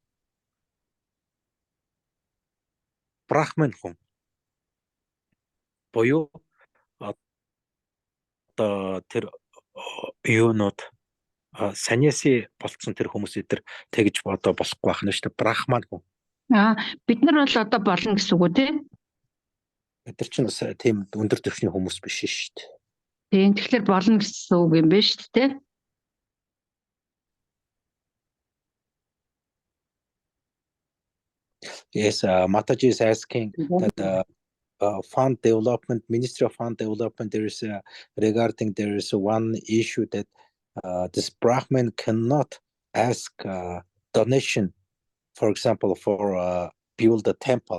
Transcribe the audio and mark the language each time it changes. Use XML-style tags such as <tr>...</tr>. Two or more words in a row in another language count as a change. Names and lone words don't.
<mn>Брахман хүн боёо одоо тэр юунууд саньяси болцсон тэр хүмүүс эдэр тэгж одоо болохгүй байх нь шүү дээ. Брахман хүн. Бид нар бол одоо болно гэсэн үг үү тий? Бид нар чинь бас тийм өндөр түвшний хүмүүс биш шүү дээ. Тийм тэгэхээр болно гэсэн үг юм байна шүү дээ.</mn> <en>Yes, Mataji is asking that fund development, Ministry of Fund Development, there is one issue that this Brahmin cannot ask donation, for example, for build a temple.</en>